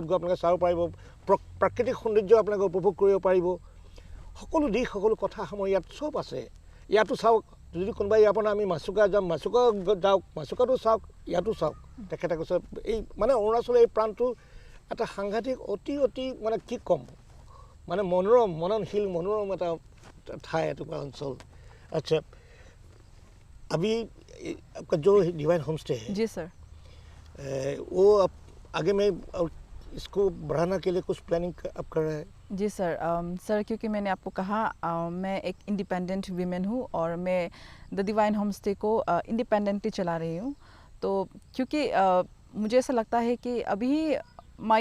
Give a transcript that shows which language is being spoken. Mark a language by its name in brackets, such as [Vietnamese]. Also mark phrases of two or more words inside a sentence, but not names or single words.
[Assamese] গৈ আপোনালোকে চাব পাৰিব প্ৰাকৃতিক সৌন্দৰ্য আপোনালোকে উপভোগ কৰিব পাৰিব সকলো দিশ সকলো কথা সামৰি ইয়াত চব আছে ইয়াতো চাওক যদি কোনোবাই ইয়াৰ পৰা আমি মাছুকা যাম মাছুকা যাওক মাছুকাটো চাওক ইয়াতো চাওক তেখেতে কৈছে এই মানে অৰুণাচলৰ এই প্ৰাণটো এটা সাংঘাতিক অতি অতি মানে কি ক'ম মানে মনোৰম মননশীল মনোৰম এটা ঠাই এটুকুৰা অঞ্চল [Hindi] अच्छा अभी आपका जो डिवाइन होम स्टे है जी सर वो आप आगे में इसको बढ़ाने के लिए कुछ प्लानिंग आप कर रहे हैं जी सर सर क्योंकि मैंने आपको कहा मैं एक [English] independent women [Hindi] हूँ और मैं द डिवाइन होम स्टे को इंडिपेंडेंटली चला रही हूँ तो क्योंकि मुझे ऐसा लगता है कि अभी माय